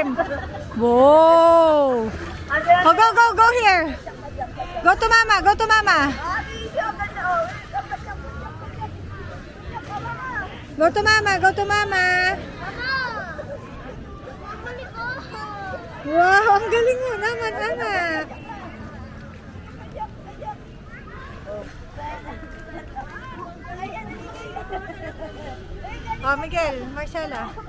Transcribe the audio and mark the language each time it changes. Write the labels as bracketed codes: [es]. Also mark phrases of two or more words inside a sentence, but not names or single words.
[en] Whoa! Oh, go here. Go to mama, go to mama. Go to mama, go to mama. [tl] Wow, ang galing mo naman, anak. Oh, Miguel, Marcela.